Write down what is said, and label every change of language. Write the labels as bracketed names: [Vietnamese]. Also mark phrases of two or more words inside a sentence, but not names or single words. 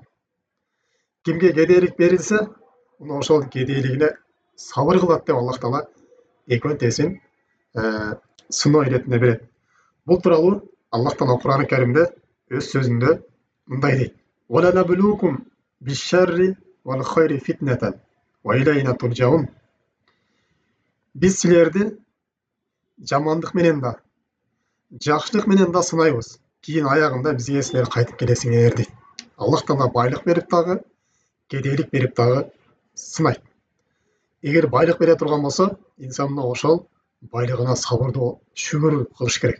[Kyrgyz] Кимге кедейлик берилсе, ошол кедейлигине сабыр кылат деп Аллах Таала экөөнүн тесин сыноо иретине берет. Бул тууралуу Аллах Таала Кур'ан-ы Каримде өз сөзүндө мындай дейт: [Arabic] "ونبلوكم بالشر والخير فتنة وإلينا ترجعون." [Kyrgyz] Биз силерди жамандык менен да, жакшылык менен да сынайбыз. Кийин аягында бизге силер кайтып келесиңер дейт. Аллах Таала байлык берип дагы, кедейлик берип дагы сынайт. Эгер байлык бере турган болсо, инсан ошол байлыгына сабырдуу шүгүр кылыш керек.